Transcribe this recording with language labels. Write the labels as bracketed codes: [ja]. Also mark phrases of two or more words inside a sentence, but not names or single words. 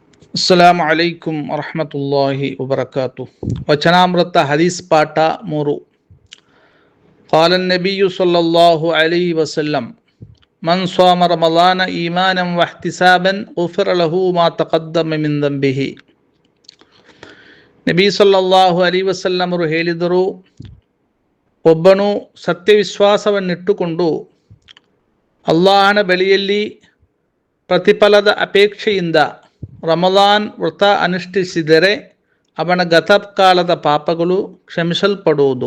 [ar] السلام عليكم ورحمة الله وبركاته. [kn] ವಚನಾಮೃತ ಹದೀಸ್ ಪಾಠ 3. [ar] قال النبي صلى الله عليه وسلم من صام رمضان إيمانا واحتسابا غفر له ما تقدم من ذنبه. [kn] ನಬಿ [ar] صلى الله عليه وسلم [kn] ಅವರು ಹೇಳಿದರು, ಒಬ್ಬನು ಸತ್ಯವಿಶ್ವಾಸವನ್ನಿಟ್ಟುಕೊಂಡು ಅಲ್ಲಾಹನ ಬಳಿಯಲ್ಲಿ ಪ್ರತಿಫಲದ ಅಪೇಕ್ಷೆಯಿಂದ ರಮಲಾನ್ ವ್ರತ ಅನುಷ್ಠಿಸಿದರೆ ಅವನ ಗತಕಾಲದ ಪಾಪಗಳು ಕ್ಷಮಿಸಲ್ಪಡುವುದು.